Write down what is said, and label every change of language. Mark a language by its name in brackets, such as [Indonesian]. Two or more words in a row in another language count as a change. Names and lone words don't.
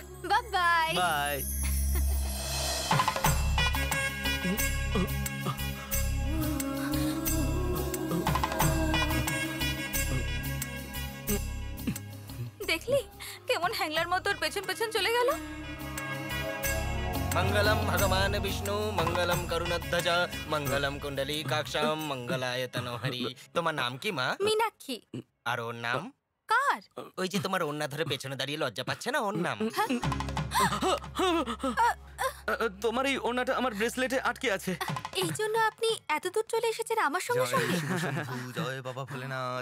[English] bye bye. বাই। [Bangla] দেখলি কেমন হ্যাংলার মতো ওর পেছন পেছন চলে গেল। [Sanskrit] मंगलम भगवान विष्णु मंगलम करुणध्वज मंगलम कुंडली काक्षम मंगलाय तनोहरि। [Bangla] তোমার নাম কি মা? মীনাক্ষী। আর ওর নাম? কার? ওই যে তোমার ওন্না ধরে পেছনে দাঁড়িয়ে লজ্জা পাচ্ছে না, ওর নাম? তোমার এই ওনাটা আমার ব্রেসলেটে আটকে আছে। এই জন্য আপনি এত দূর চলে এসেছেন আমার সঙ্গে সঙ্গে? জয় বাবা ভোলেনাথ।